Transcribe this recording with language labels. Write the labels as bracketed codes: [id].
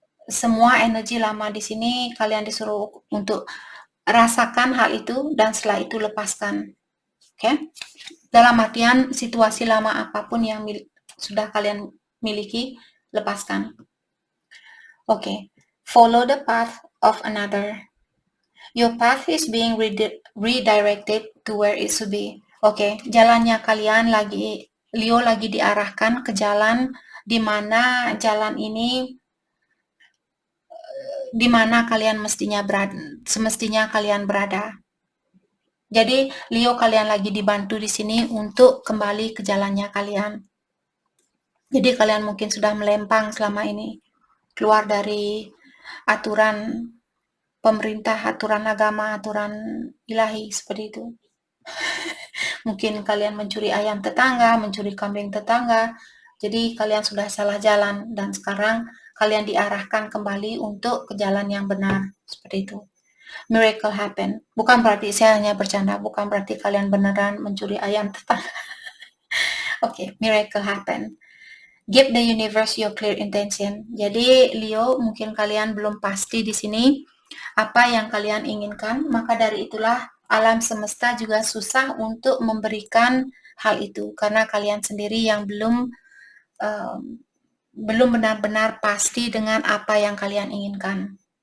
[id] Semua energi lama di sini kalian disuruh untuk rasakan hal itu dan setelah itu lepaskan. Oke? Dalam artian situasi lama apapun yang sudah kalian miliki, lepaskan. Oke. [en] Follow the path of another. Your path is being redirected to where it should be. [id] Oke, jalannya Leo lagi diarahkan ke jalan di mana jalan ini di mana semestinya kalian berada. Jadi Leo, kalian lagi dibantu di sini untuk kembali ke jalannya kalian. Jadi kalian mungkin sudah melempang selama ini, keluar dari aturan pemerintah, aturan agama, aturan ilahi, seperti itu. Mungkin kalian mencuri ayam tetangga, mencuri kambing tetangga, jadi kalian sudah salah jalan, dan sekarang kalian diarahkan kembali untuk ke jalan yang benar, seperti itu. [en] Miracle happen. [id] Bukan berarti saya hanya bercanda, bukan berarti kalian beneran mencuri ayam tetangga. [en] Oke, miracle happen. Give the universe your clear intention. [id] Jadi Leo, mungkin kalian belum pasti di sini apa yang kalian inginkan, maka dari itulah alam semesta juga susah untuk memberikan hal itu, karena kalian sendiri yang belum benar-benar pasti dengan apa yang kalian inginkan.